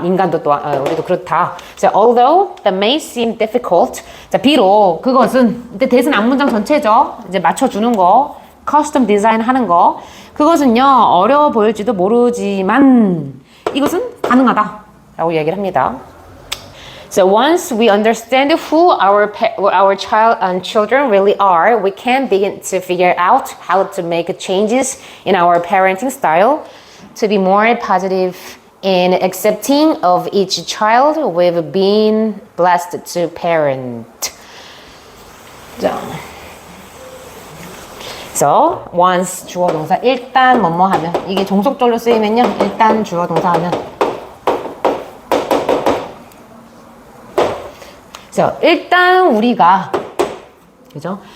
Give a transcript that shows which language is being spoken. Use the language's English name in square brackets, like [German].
[Korean] 인간도 또한 우리도 그렇다. [English] Although that may seem difficult, [Korean] 비록 그것은 이때 대신 앞문장 전체죠. 이제 맞춰주는 거, custom design 하는 거, 그것은요 어려워 보일지도 모르지만 이것은 가능하다라고 얘기를 합니다. [English] So once we understand who our child and children really are, we can begin to figure out how to make changes in our parenting style to be more positive and accepting of each child we've been blessed to parent. [Korean] So once 주어 동사 일단 뭐뭐 하면 이게 종속절로 쓰이면요 일단 주어 동사 하면 그래서 일단 우리가 그죠?